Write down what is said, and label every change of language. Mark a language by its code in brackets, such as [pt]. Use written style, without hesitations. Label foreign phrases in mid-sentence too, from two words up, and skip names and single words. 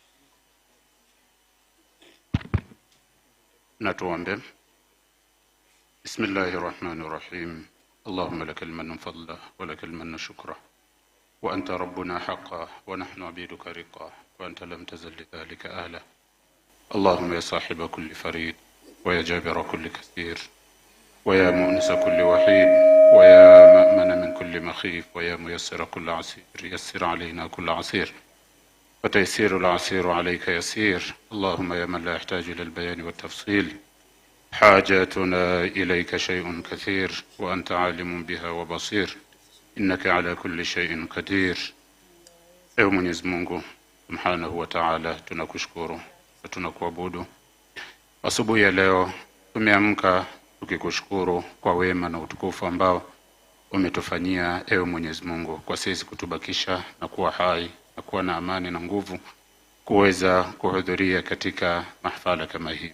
[sw] Na tuombe. [ar] بسم الله الرحمن الرحيم اللهم لك المن فضله ولك المن شكره وأنت ربنا حقا ونحن عبيدك رقا وأنت لم تزل لذلك أهلا اللهم يا صاحب كل فريد ويا جابر كل كثير ويا مؤنس كل وحيد ويا مأمن من كل مخيف ويا ميسر كل عسير يسر علينا كل عسير وتيسير العسير عليك يسير اللهم يا من لا يحتاج إلى البيان والتفصيل حاجاتنا إليك شيء كثير وأنت عالم بها وبصير إنك على كل شيء قدير. [sw] Ewe Mwenyezi Mungu [ar] سبحانه وتعالى, [sw] tunakushukuru na tunakuabudu. Asubuhi ya leo tumeamka tukikushukuru kwa wema na utukufu ambao umetufanyia ewe Mwenyezi Mungu, kwa sisi kutubakisha na kuwa hai na kuwa na amani na nguvu kuweza kuhudhuria katika mahfala kama hii.